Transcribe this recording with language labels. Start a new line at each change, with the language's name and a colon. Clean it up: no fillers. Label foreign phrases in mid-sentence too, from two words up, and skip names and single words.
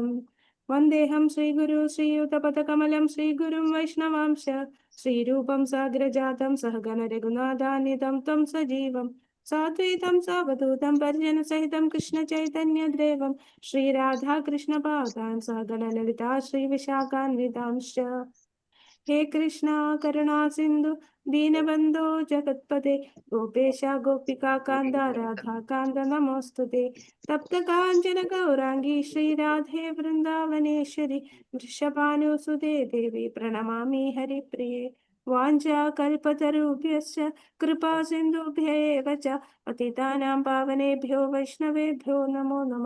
Sanskrit: वन्देऽहं श्रीगुरोः श्रीयुतपदकमलं श्रीगुरून् वैष्णवांश्च श्रीरूपं साग्रजातं सहगण रघुनाथान्वितं तं सजीवम् साद्वैतं सावधूतं परिजनसहितं कृष्ण चैतन्यदेवं श्रीराधाकृष्णपादान् सहगण ललिता श्रीविशाखान्वितांश्च. हे कृष्णा करुणा सिंधु दीनबंधो जगत्पते गोपेश गोपिका कांद राधा कांद नमोस्तुते. तप्त कांचन गौरांगी श्री राधे वृंदावनेश्वरी वृषभानुसुते देवी प्रणमामि हरिप्रिये. वाञ्छा कल्पतरुभ्यश्च कृपा सिन्धुभ्य एव च पतितानां पावनेभ्यो वैष्णवेभ्यो नमो नमः.